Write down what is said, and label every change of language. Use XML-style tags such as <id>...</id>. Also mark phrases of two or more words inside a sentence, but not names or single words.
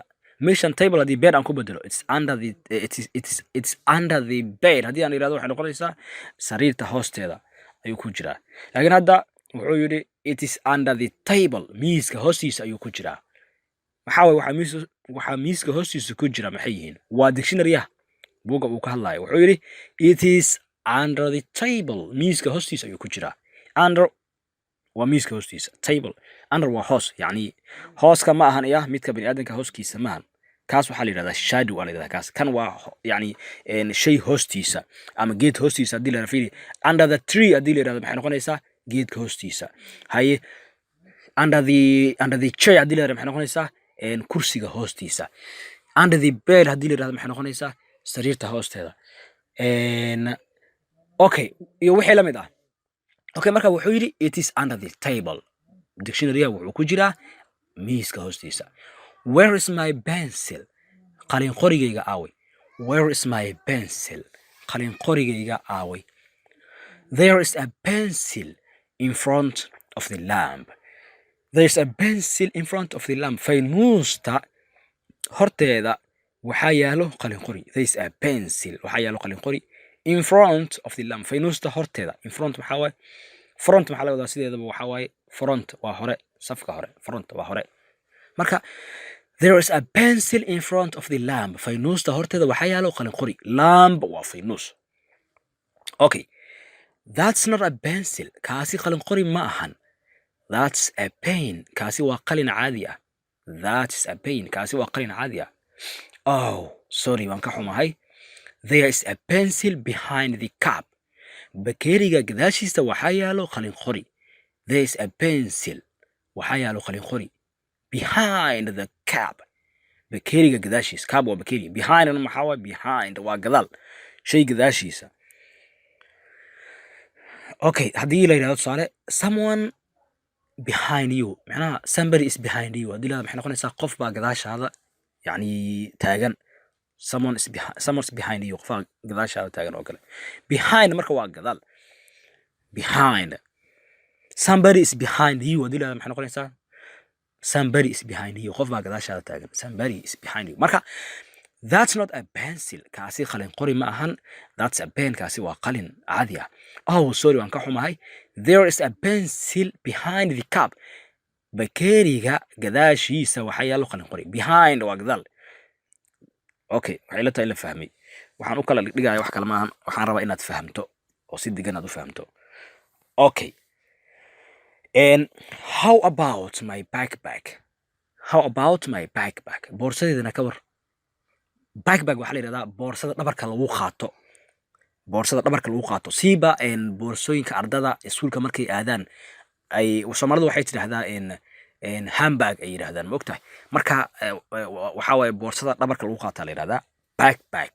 <so>Meeshan table haddii bed aan ku bedelo</so> <en>it's under the bed</en> <so>haddii aan yidhahdo waxay noqonaysaa sariirta hoosteeda ayuu ku jiraa. Laakiin hadda wuxuu yidhi</so> <en>it is under the table.</en> <so>Miiska hoostiisa ayuu ku jiraa. Maxaa waay waxaa miiska hoostiisa ku jira maxay yihiin? Waa dictionary-ah buugga uu ka hadlayo. Wuxuu yidhi</so> <en>it is under the table.</en> <so>Miiska hoostiisa ayuu ku jiraa. Under waa miiska hoostiisa. Table. Under waa hoos. Yani hooska ma ahan midka bini'aadanka hooskiisa ma ahan. Kaas waxaa la yidhahdaa shadow waa la yidhahdaa kaas. Kan waa yani shay hoostiisa ama geed hoostiisa haddii la fiiri.</so> <en>Under the tree</en> <so>haddii la yidhahdo maxay noqonaysaa? Geedka hoostiisa. Haye</so> <en>under the chair</en> <so>haddii la yidhahdo maxay noqonaysaa? Kursiga hoostiisa.</so> <en>under the bed</en> <so>haddii la yidhahdo maxay noqonaysaa sariirta hoosteeda. Okay, iyo wixii la mid ah. Okay, marka wuxuu yidhi</so> <en>it is under the table.</en> <so>Dictionary-ga wuxuu ku jiraa miiska hoostiisa.</so> <en>Where is my pencil?</en> <so>qalin qorigayga aaway.</so> <en>Where is my pencil?</en> <so>qalin qorigayga aaway.</so> <en>There is a pencil in front of the lamp. There is a pencil in front of the lamp.</en> <so>Faynuusta horteeda waxaa yaalo qalin qori.</so> <en>There is a pencil</en> <so>waxaa yaalo qalin qori</so> <en>in front of the lamp.</en> <so>Faynuusta horteeda.</so> <en>In front</en> <so>maxaa waaye? Front maxaa laga wadaa sideedaba waxaa waaye front waa hore, safka hore. Front waa hore.</so> <en>Marka there is a pencil in front of the lamp.</en> <so>Faynuusta horteeda waxaa yaalo qalin qori. Lamp waa faynuus.</so> <en>Okay. That's not a pencil.</en> <so>Kaasi qalin qori ma ahan.</so> <en>That's a pen.</en> <so>Kaasi waa qalin caadi ah.</so> <en>That's a pen.</en> <so>Kaasi waa qalin caadi ah.</so> <en>Oh, sorry,</en> <so>waan ka xumahay.</so> <en>There is a pencil behind the cup.</en> <so>Bakeeriga gadaashiisa waxaa yaalo qalin qori.</so> <en>There is a pencil.</en> <so>waxaa yaalo qalin qori.</so> <en>Behind the cup.</en> <so>Bakeeriga gadaashiisa. Cup waa bakeeri. Behind maxaa waaye? Behind waa gadaal. Shay gadaashiisa.</so> <en>Okay,</en> <so>haddii la yidhahdo tusaale</so> <en>someone behind you, macnaha somebody is behind you.</en> <so>haddii la yidhahdo maxay noqonaysaa qof baa gadaashaada yani taagan.</so> <en>Someone is behind you.</en> <so>qofaa gadaashaada taagan oo kale. Behind marka waa gadaal.</so> <en>Behind. Somebody is behind you.</en> <so>haddii la yidhahdo maxay noqonaysaa</so> <en>somebody is behind you.</en> <so>qof baa gadaashaada taagan.</so> <en>Somebody is behind you. Marka that's not a pencil.</en> <so>kaasi qalin qori ma ahan.</so> <en>That's a pen.</en> <so>kaasi waa qalin caadi ah.</so> <en>Oh, sorry,</en> <so>waan ka xumahay.</so> <en>There is a pencil behind the cup.</en> <so>Bakeeriga gadaashiisa waxaa yaalo qalin qori. Behind waa gadaal. Okay, waxay la tahay la fahmay. waxaan u kala dhigaya wax kale ma ahan. waxaan rabaa inaad fahamto oo si degan aad u fahamto. Okay.</so> <en>And how about my backpack? How about my backpack?</en> <so>boorsadeedana ka war. Backpack waxaa la yidhahdaa boorsada dhabarka lagu qaato. boorsada dhabarka lagu qaato. siiba boorsooyinka ardada iskuulka markay aadaan ay Soomaalidu waxay tidhaahdaa handbag ay yidhaahdaan ma ogtahay. marka waxaa waaye boorsada dhabarka lagu qaataa la yidhahdaa backpack.</so>